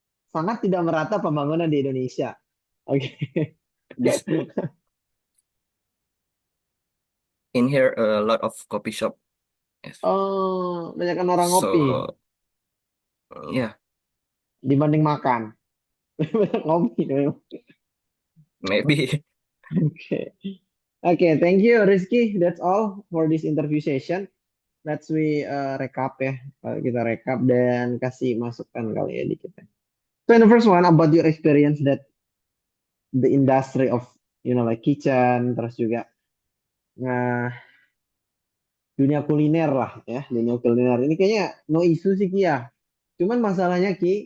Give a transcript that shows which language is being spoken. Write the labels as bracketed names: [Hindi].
[Indonesian] Sangat tidak merata pembangunan di Indonesia. Oke. [English] This in here a lot of coffee shop. Yes, [Indonesian] Oh, banyak orang ngopi [English] so yeah, [Indonesian] dibanding makan. Banyak ngopi memang. [English] maybe. Oke. Oke, thank you Rizky. That's all for this interview session. Let's we recap ya. [Indonesian] Kita recap dan kasih masukan kali ya dikit ya. [English] So in the first one about your experience that the industry of like kitchen [Indonesian] terus juga nah dunia kuliner lah ya. Dunia kuliner ini kayaknya no isu sih Ki ya. Cuman masalahnya Ki